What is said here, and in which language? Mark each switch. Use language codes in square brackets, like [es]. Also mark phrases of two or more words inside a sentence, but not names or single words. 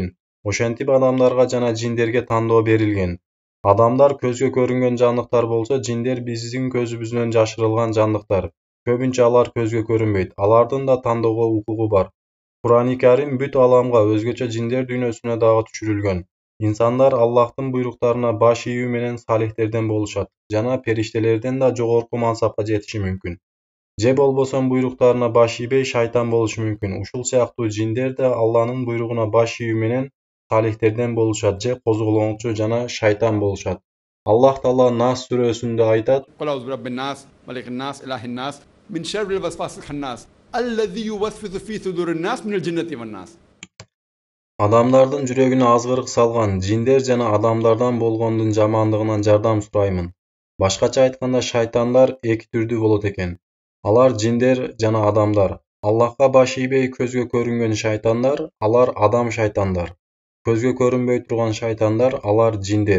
[ky] Ошентип адамдарга жана жиндерге тандоо берилген. Адамдар көзгө көрүнгөн жандыктар болсо, жиндер биздин көзүбүздөн жашырылган жандыктар. Көбүнчө алар көзгө көрүнбөйт. Алардын да тандоого укугу бар. Кур'ан-ы Карим бүт аламга өзгөчө жиндер дүйнөсүнө дагы түшүрүлгөн. [tr] İnsanlar Allah'ın buyruklarına baş [ky] ийүү менен салихтерден болушат жана периштелерден да жогорку мансапка жетиши мүмкүн. Же болбосо буйруктарына баш ийбей шайтан болушу мүмкүн. Ушул сыяктуу жиндер да Алланын буйругуна баш ийүү менен салихтерден болушат же козголоңчу жана шайтан болушат. Аллах Таала Нас сүрөсүндө айтат: [ar] قل أعوذ برب الناس ملك الناس إله الناس من شر الوسواس الخناس الذي يوسوس في صدور الناس من الجنة والناس. [ky] Adamlardın жүрөгүнө азгырык салган жиндер жана адамдардан болгондун жамандыгынан жардам сураймын. Башкача айтканда, шайтандар эки түрдүү болот экен. Алар жиндер жана адамдар. Аллахка баш ийбей көзгө көрүнгөн шайтандар, алар адам шайтандар. Көзгө көрүнбөй турган шайтандар, алар жиндер.